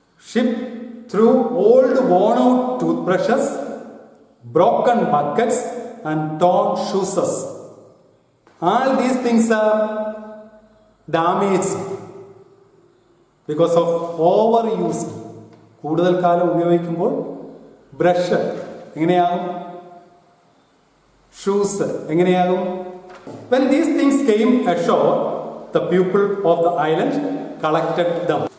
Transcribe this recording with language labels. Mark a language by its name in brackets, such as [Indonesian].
[English] Ship threw old worn out toothbrushes, broken buckets and torn shoes. All these things are damaged because of overuse. [Malayalam] കൂടുതൽ കാലം ഉപയോഗിക്കുമ്പോൾ brush എങ്ങനെയാകും? Shoes എങ്ങനെയാകും? [English] When these things came ashore, the people of the island collected them.